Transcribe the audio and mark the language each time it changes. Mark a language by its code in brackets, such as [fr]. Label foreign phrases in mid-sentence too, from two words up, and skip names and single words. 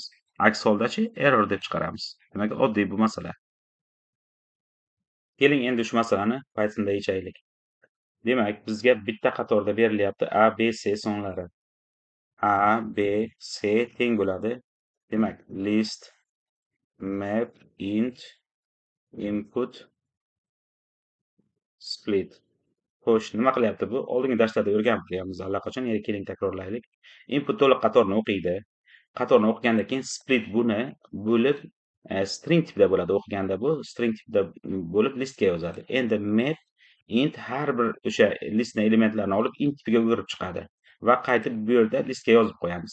[uz] Aks holdachi error deb chiqaramiz. Demak, oddiy bu masala. Keling endi shu masalani Pythonda yechaylik. Demak, bizga bitta qatorda berilyapti A, B, C sonlari. A, B, C teng bo'ladi. Demak, [en] list map int input split. [uz] Xo'sh, nima qilyapti bu? Oldingi darslarda o'rganib qo'yganmiz allaqachon. Yana keling takrorlaylik. Input to'liq qatorni o'qiydi. Qatorni o'qigandan keyin split buni bo'lib string tipida bo'ladi. O'qiganda bu string tipida bo'lib listga yozadi. Endi [en] map int [uz] har bir o'sha listning elementlarini olib int tipiga o'girib chiqadi va qaytib bu yerda listga yozib qo'yamiz.